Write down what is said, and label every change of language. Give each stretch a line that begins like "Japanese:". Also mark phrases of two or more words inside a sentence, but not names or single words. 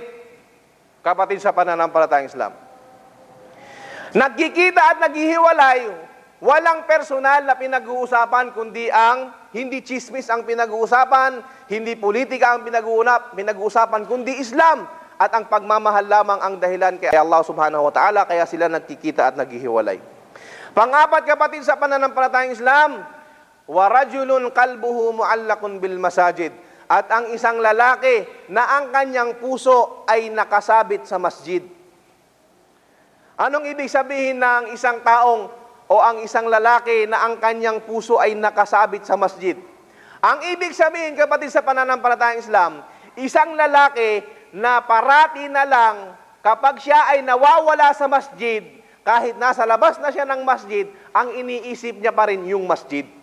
Filipino: Kapatid sa pananampalatayang Islam. Nagkikita at naghihiwalay, walang personal na pinag-uusapan kundi ang hindi chismis ang pinag-uusapan, hindi politika ang pinag-uusapan kundi Islam at ang pagmamahal lamang ang dahilan kay Allah
Arabic: سبحانه وتعالى,
Filipino: kaya sila nagkikita at naghihiwalay. Pang-apat, kapatid sa pananampalatayang Islam,
Arabic: ورجل قلبه معلق بالمساجد,
Filipino: at ang isang lalaki na ang kanyang puso ay nakasabit sa masjid. Anong ibig sabihin ng isang taong o ang isang lalaki na ang kanyang puso ay nakasabit sa masjid? Ang ibig sabihin, kapatid sa pananampalatayang Islam, isang lalaki na parati na lang kapag siya ay nawawala sa masjid, kahit nasa labas na siya ng masjid, ang iniisip niya pa rin yung masjid.